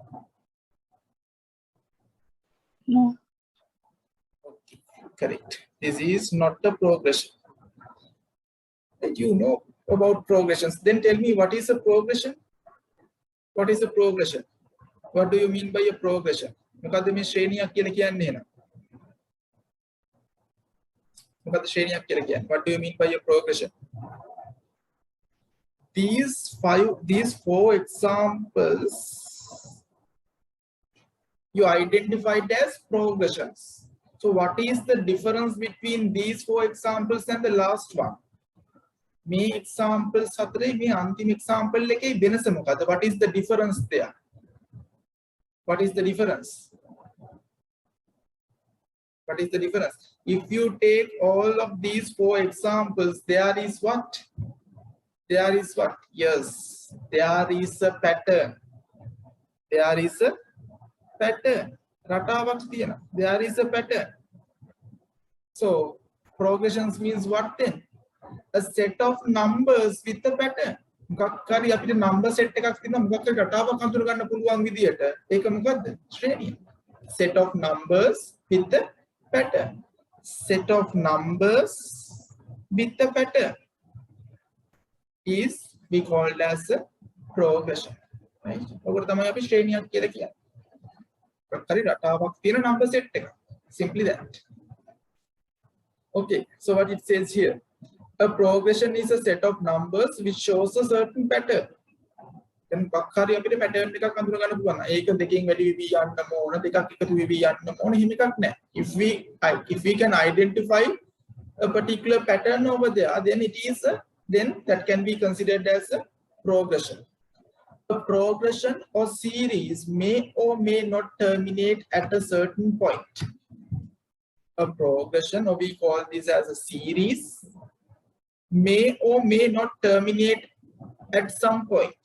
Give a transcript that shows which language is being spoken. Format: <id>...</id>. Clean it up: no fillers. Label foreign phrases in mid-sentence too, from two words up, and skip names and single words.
<en>No. Okay, correct. This is not a progression. And you know about progressions. Then tell me, what is a progression? What is a progression? What do you mean by a progression?</en> <si>මොකද්ද මේ ශ්‍රේණියක් කියලා කියන්නේ එහෙනම්? මොකද්ද ශ්‍රේණියක් කියලා කියන්නේ?</si> <en>What do you mean by a progression? These 4 examples you identified as progressions. So what is the difference between these 4 examples and the last one?</en> <si>Me examples හතරේ මේ අන්තිම example එකේ වෙනස මොකද්ද?</si> <en>What is the difference there? What is the difference? What is the difference? If you take all of these 4 examples, there is what? There is what? Yes, there is a pattern. There is a pattern.</en> <si>රටාවක් තියෙනවා.</si> <en>There is a pattern. So progressions means what then? A set of numbers with a pattern.</en> <si>මොකක් හරි අපිට</si> <en>number set</en> <si>එකක් තියෙනවා මොකක් හරි රටාවක් හඳුන ගන්න පුළුවන් විදියට ඒක මොකද්ද? ශ්‍රේණිය.</si> <en>Set of numbers with a pattern. Set of numbers with a pattern is we called as a progression. Right?</en> <si>ඔකට තමයි අපි ශ්‍රේණියක් කියලා කියන්නේ. මොකක් හරි රටාවක් තියෙන</si> <en>number set</en> <si>එක.</si> <en>Simply that. Okay, so what it says here, a progression is a set of numbers which shows a certain pattern.</en> <si>Then bakari අපිට pattern එකක් අඳුර ගන්න පුළුවන්. ඒක දෙකෙන් වැඩි වෙවි යන්නම ඕන, දෙකක් එකතු වෙවි යන්නම ඕන හිම එකක් නැහැ.</si> <en>If we can identify a particular pattern over there, then that can be considered as a progression. A progression or series may or may not terminate at a certain point. A progression, or we call this as a series, may or may not terminate at some point.</en>